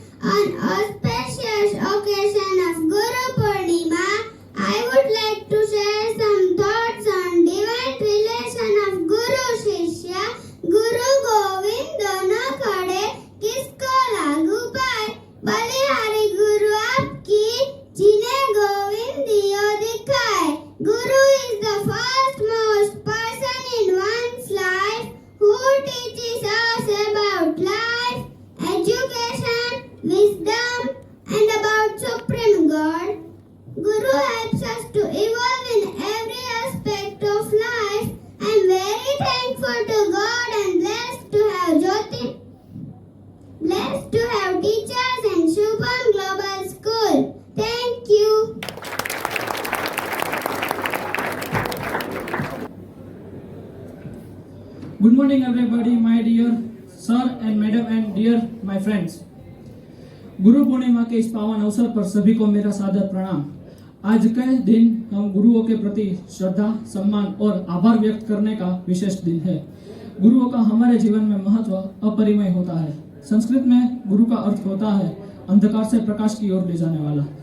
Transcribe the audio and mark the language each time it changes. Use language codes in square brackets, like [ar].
[en] On auspicious occasion of Guru Purnima, I would like to share some thoughts on divine relation of Guru Shishya. [hi] Guru Govind दोनों खड़े किसको लागू पाए, बलिहारी गुरु आपकी जिन्हें गोविंद दियो दिखाए। [en] Guru is the first most person in one's life who teaches us about life, education, wisdom and about Supreme God. Guru helps us to evolve in every aspect of life. I am very thankful to God and blessed to have Jyoti, blessed to have teachers in Shubham Global School. Thank you. Good morning everybody, my dear sir and madam and dear my friends. [hi] Guru Purnima के इस पावन अवसर पर सभी को मेरा सादर प्रणाम। आज के दिन हम गुरुओं के प्रति श्रद्धा, सम्मान और आभार व्यक्त करने का विशेष दिन है। गुरुओं का हमारे जीवन में महत्व अपरिमेय होता है। संस्कृत में गुरु का अर्थ होता है अंधकार से प्रकाश की ओर ले जाने वाला।